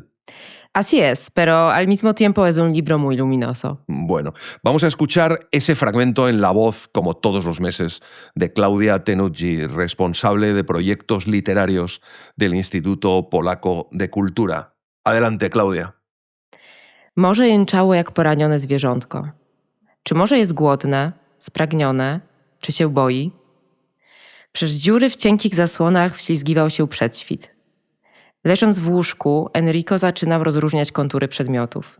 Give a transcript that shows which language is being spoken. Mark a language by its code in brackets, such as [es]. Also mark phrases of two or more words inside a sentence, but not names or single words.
[es] Así es, pero al mismo tiempo es un libro muy luminoso. Bueno, vamos a escuchar ese fragmento en la voz, como todos los meses, de Klaudia Tenucci, responsable de proyectos literarios del Instytuto Polaco de Kultura. Adelante, Klaudia. [pl] Morze jęczało jak poranione zwierzątko. Czy morze jest głodne, spragnione, czy się boi? Przez dziury w cienkich zasłonach wślizgiwał się przedświt. Leżąc w łóżku, Enrico zaczynał rozróżniać kontury przedmiotów.